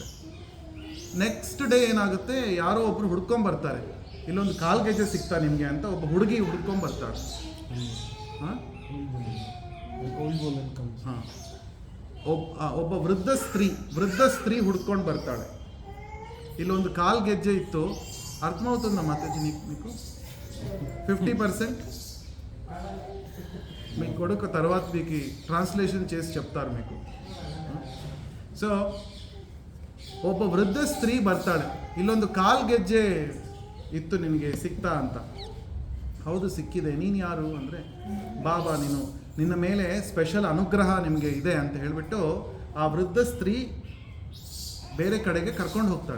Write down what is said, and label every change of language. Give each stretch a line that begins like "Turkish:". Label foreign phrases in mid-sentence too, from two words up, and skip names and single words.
English: next day
Kannada: ಏನಾಗುತ್ತೆ, ಯಾರೋ ಒಬ್ಬರು ಹುಡ್ಕೊಂಬರ್ತಾರೆ, ಇಲ್ಲೊಂದು ಕಾಲ್ಗೆಜ್ಜೆ ಸಿಗ್ತಾ ನಿಮಗೆ ಅಂತ ಒಬ್ಬ ಹುಡುಗಿ ಹುಡ್ಕೊಂಬರ್ತಾಳೆ. ಹಾಂ, ಒಬ್ಬ ವೃದ್ಧ ಸ್ತ್ರೀ ಹುಡ್ಕೊಂಡು ಬರ್ತಾಳೆ, ಇಲ್ಲೊಂದು ಕಾಲ್ಗೆಜ್ಜೆ ఇತ್ತು.
Telugu: అర్థమవుతుందా మాతాజీ మీకు 50% మీ కొడుకు తర్వాత మీకు ట్రాన్స్లేషన్ చేసి చెప్తారు మీకు.
Kannada: ಸೊ ಒಬ್ಬ ವೃದ್ಧ ಸ್ತ್ರೀ ಬರ್ತಾಳೆ, ಇಲ್ಲೊಂದು ಕಾಲ್ಗೆಜ್ಜೆ ಇತ್ತು ನಿನಗೆ ಸಿಗ್ತಾ ಅಂತ. ಹೌದು ಸಿಕ್ಕಿದೆ, ನೀನು ಯಾರು ಅಂದರೆ, ಬಾಬಾ ನಿನ್ನ ಮೇಲೆ ಸ್ಪೆಷಲ್ ಅನುಗ್ರಹ ನಿಮಗೆ ಇದೆ ಅಂತ ಹೇಳಿಬಿಟ್ಟು ಆ ವೃದ್ಧ ಸ್ತ್ರೀ ಬೇರೆ ಕಡೆಗೆ ಕರ್ಕೊಂಡು ಹೋಗ್ತಾಳೆ.